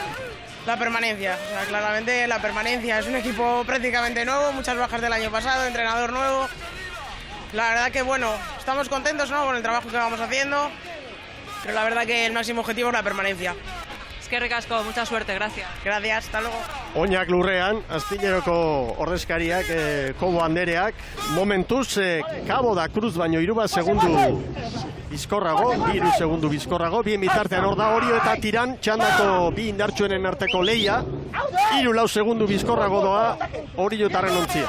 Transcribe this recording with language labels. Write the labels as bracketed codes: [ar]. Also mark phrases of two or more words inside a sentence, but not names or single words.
[es] La permanencia, o sea, claramente la permanencia. Es un equipo prácticamente nuevo, muchas bajas del año pasado, entrenador nuevo. La verdad que, bueno, estamos contentos, ¿no?, con el trabajo que vamos haciendo, pero la verdad que el máximo objetivo es la permanencia. Es que ricasco, mucha suerte, gracias. Gracias, hasta luego. [eu] Oinak lurrean, Astilleroko ordezkariak, Kobo Andereak, momentuz, Kabo da Cruz baino 3 segundu bizkorrago, 3 segundu bizkorrago, bien bitartean hor da Orio eta Tiran, txandako 2 indartsuenen arteko leia, 3-4 segundu bizkorrago doa Orio eta Renontzia.